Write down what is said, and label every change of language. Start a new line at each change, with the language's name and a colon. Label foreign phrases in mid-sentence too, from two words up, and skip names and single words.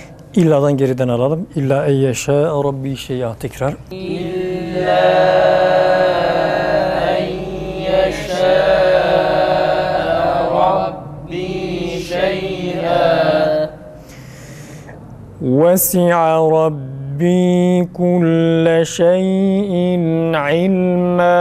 Turkish: İlla'dan geriden alalım.
Arabic: إلا أن يشاء ربي شيئا
Turkish: tekrar.
Arabic: إلا أن يشاء ربي شيئا وَسِعَ رَبِّي كُلَّ شَيْءٍ عِلْمًا